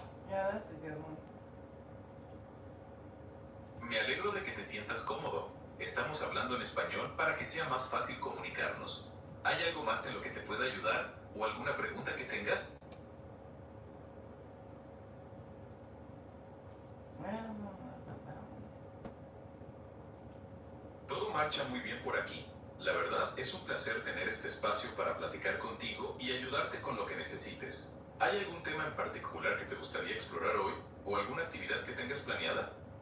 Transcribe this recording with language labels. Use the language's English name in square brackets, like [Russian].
[English] Yeah, that's a good one. [Spanish] Me alegro de que te sientas cómodo. Estamos hablando en español para que sea más fácil comunicarnos. ¿Hay algo más en lo que te pueda ayudar? ¿O alguna pregunta que tengas? [English] Well, I don't know about that one. [Spanish] Todo marcha muy bien por aquí. La verdad, es un placer tener este espacio para platicar contigo y ayudarte con lo que necesites. ¿Hay algún tema en particular que te gustaría explorar hoy? ¿O alguna actividad que tengas planeada?